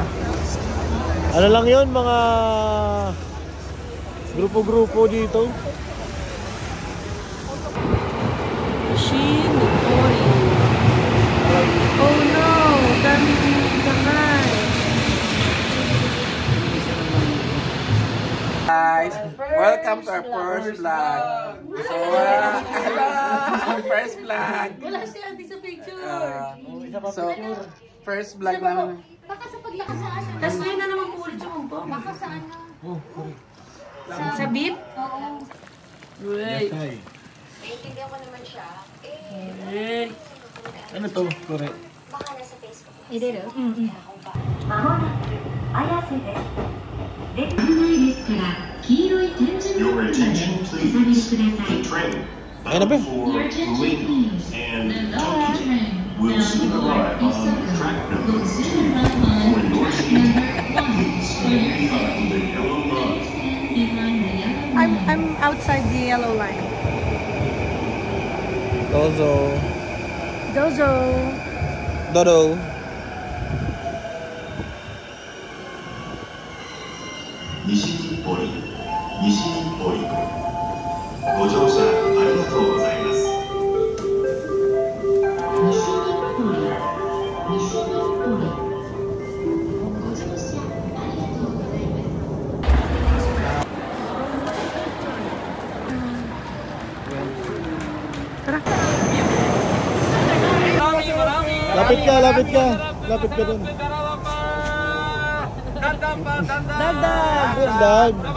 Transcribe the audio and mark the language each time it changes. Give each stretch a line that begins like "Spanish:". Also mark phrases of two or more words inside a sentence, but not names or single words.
Filipino: Ano lang yun, mga grupo-grupo dito. Shinigori.
English: Oh no,
Filipino: dami kamay.
English: Guys, welcome to our first vlog. So, first vlog.
Filipino: Wala siya, hindi sa picture.
English: So, first vlog namin.
Filipino: Baka sa paglakasaan. Tapos ngayon na naman po ulit yung po. Baka sa ano. Sa beef? Oo. Wait. Naiintindihan ko naman siya. Ano to? Correct. Baka nasa Facebook.
Japanese: 入れる？まもなく綾瀬です。危ないですから黄色い点字ブロックまでお下がりください。
Filipino: Ayun na ba?
English: Your attention please. The Lola train will soon arrive on track number 2 for North Street. Please stand behind the yellow line. I'm outside the yellow line.
Japanese: Dozo. Dozo. Dodo. Nishi Pori. Nishi Pori. ご乗車ありがとうございます。西日暮里、西日暮里。ご乗車ありがとうございます。
Filipino: Lapit ka, lapit ka. Lapit ka dun. Dagdag. Dagdag.